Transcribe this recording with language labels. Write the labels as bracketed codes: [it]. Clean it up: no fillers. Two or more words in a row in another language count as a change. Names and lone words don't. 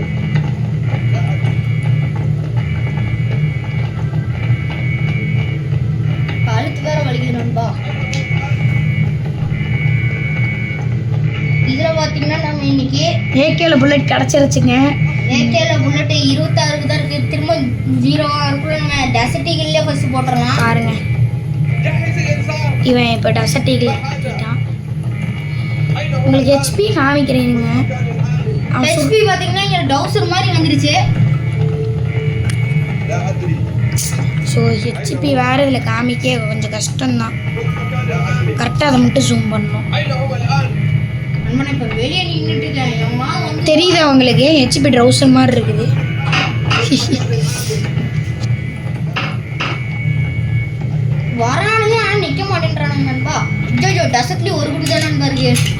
[ar] لا أدري. [ta] கழுத்து வேற வலிக்குது நண்பா. இதுல பாத்தீங்கன்னா நம்ம இன்னைக்கு ஏகேல புல்லட் கிடச்சிருச்சுங்க. AK-ல புல்லட் 26 தான் இருக்கு. திரும்ப 0 இருக்குள்ள நம்ம டெசர்டிகல்லே ஃபர்ஸ்ட் போட்டுறலாம். பாருங்க [ar] جهز الإنذار. [ta] இவன் இப்போ டசர்ட் ஈகிள் ஏற்றிட்டான். [ar] أين هو [ta] உங்களுக்கு [ar] الآن؟ [ta] ஹெச்பி காமிக்கிறேனுங்க. [ar] مكان العامل؟ [ta] அவன் HP பாத்தீங்கன்னா இங்க டவுசர் மாதிரி வந்துருச்சு. [ar] لا أدري. [ta] ஸோ ஹெச்பி வேறு இதில் காமிக்க கொஞ்சம் கஷ்டம்தான். [ar] وين مكان العامل؟ [ta] கரெக்டாக அதை மட்டும் ஜூம் பண்ணணும். [ar] أين هو الآن؟ [ta] நண்பா இப்ப வெளியே நின்னுட்டு இருக்கேன். என் மா வந்து தெரியுதா உங்களுக்கு? ஹெச்பி ட்ரௌசர் மாதிரி இருக்குது. வரானுங்க ஆனா நிக்க மாட்டேன்றானுங்க நண்பா. ஐயோ டசர்ட்லி ஒரு குண்டு தான் நண்பா இருக்கு.